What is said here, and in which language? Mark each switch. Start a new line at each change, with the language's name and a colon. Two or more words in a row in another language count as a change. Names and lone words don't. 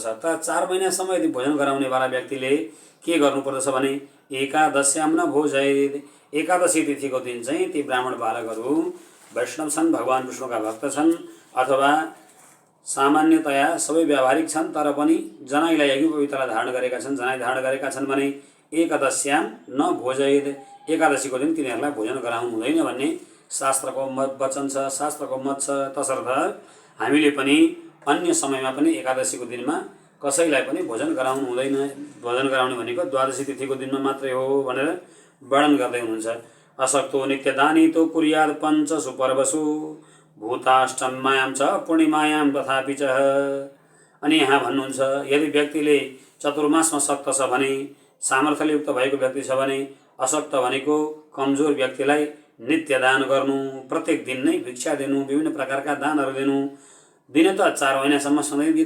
Nepali: तर 4 महिनासम्म यदि भोजन गराउनेवाला व्यक्तिले के गर्नुपर्दछ भने
Sanskrit: एकादश्याम न भोजैर,
Nepali: एकादशी तिथिको दिन चाहिँ ती ब्राह्मण बालकहरू वैष्णव छन्, भगवान विष्णुका भक्त छन् अथवा सामान्यतया सबै व्यावहारिक छन् तर पनि जनाईलाई यज्ञ पवित्रता धारण गरेका छन्, जनाई धारण गरेका छन् भने
Sanskrit: एकादश्याम न भोजैर,
Nepali: एकादशीको दिन तिनीहरूलाई भोजन गराउनु हुँदैन भन्ने शास्त्रको वचन छ, शास्त्रको मत छ। तसर्थ हामीले पनि अन्य समयमा पनि एकादशीको दिनमा कसैलाई पनि भोजन गराउनु हुँदैन। भोजन गराउने भनेको द्वादशी तिथिको दिनमा मात्रै हो भनेर वर्णन गर्दै हुनुहुन्छ।
Sanskrit: असक्तो नित्यदानी तो कुर्याद पञ्चसु पर्वसु भूताष्टम्यां च पूर्णिमायां तथापि च।
Nepali: अनि यहाँ भन्नुहुन्छ यदि व्यक्तिले चतुर्मासमा सक्त छ भने, सामर्थ्ययुक्त भएको व्यक्ति छ भने, असक्त भनेको कमजोर व्यक्तिलाई नित्य दान गर्नु, प्रत्येक दिन नै भिक्षा दिनु, विभिन्न प्रकारका दानहरू दिनु, दिने त 4 महिनासम्म सधैँ दिनु।